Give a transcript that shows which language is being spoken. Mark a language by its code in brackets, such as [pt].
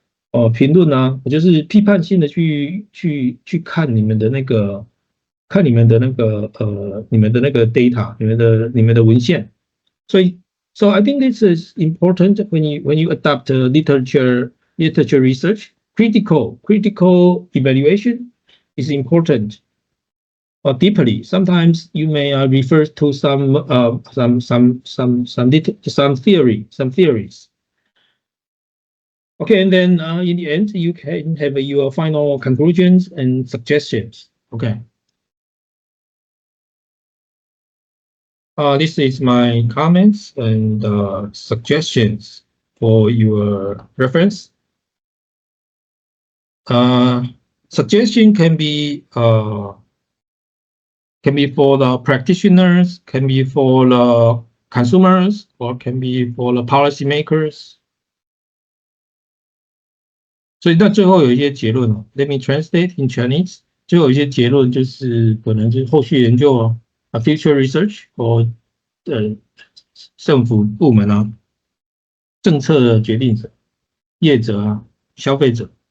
[zh] 啊，评论啊，就是批判性的去看你们的那个你们的那个data，你们的文献， [en] 所以 so I think this is important when you adopt literature research, critical evaluation is important deeply. Sometimes you may refer to some theories. Okay, and then in the end, you can have your final conclusions and suggestions. Okay. This is my comments and suggestions for your reference. Suggestion can be for the practitioners, can be for the consumers, or can be for the policymakers. [zh] 所以那最后有一些结论哦 ， [en] Let me translate in Chinese。 [zh] 最后有一些结论就是可能就是后续研究哦 ， [en] future research [zh] 或政府部门啊，政策的决定者、业者啊、消费者。